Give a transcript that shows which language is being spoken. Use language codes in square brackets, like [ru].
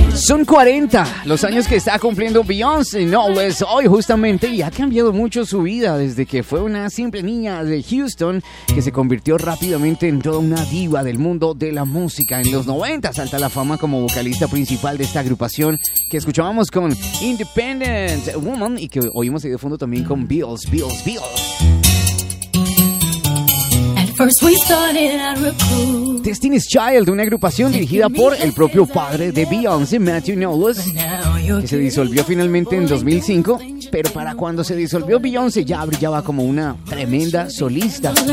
[es] Son 40 los años que está cumpliendo Beyoncé Knowles hoy justamente, y ha cambiado mucho su vida desde que fue una simple niña de Houston que se convirtió rápidamente en toda una diva del mundo de la música. En los 90 salta la fama como vocalista principal de esta agrupación que escuchábamos con Independent Woman y que oímos ahí de fondo también con Bills, Bills, Bills. [en] First we started out real cool. [es] Destiny's Child, una agrupación dirigida por el propio padre de Beyoncé, Matthew Knowles, que se disolvió finalmente en 2005, pero para cuando se disolvió Beyoncé ya brillaba como una tremenda solista.